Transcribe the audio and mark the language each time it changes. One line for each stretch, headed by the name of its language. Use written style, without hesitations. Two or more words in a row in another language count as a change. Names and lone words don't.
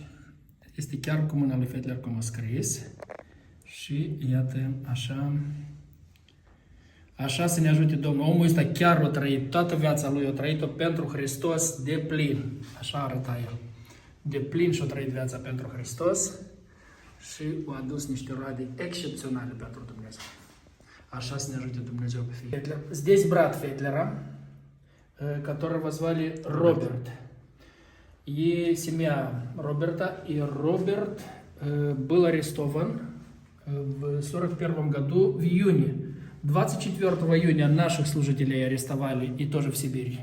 Romanian: Este chiar cu mâna lui Fetler cum a scris. Și iată, așa să ne ajute Domnul. Omul ăsta chiar a trăit, toată viața lui a trăit-o pentru Hristos de plin. Așa arăta el. De plin și-a trăit viața pentru Hristos și a adus niște roade excepționale pentru Dumnezeu. Așa să ne ajute Dumnezeu pe fiecare.
Russian: Здесь брат Фетлера, которого звали Роберт. И семья Роберта. И Роберт был арестован в 1941 году в июне. 24 июня наших служителей арестовали и тоже в Сибирь.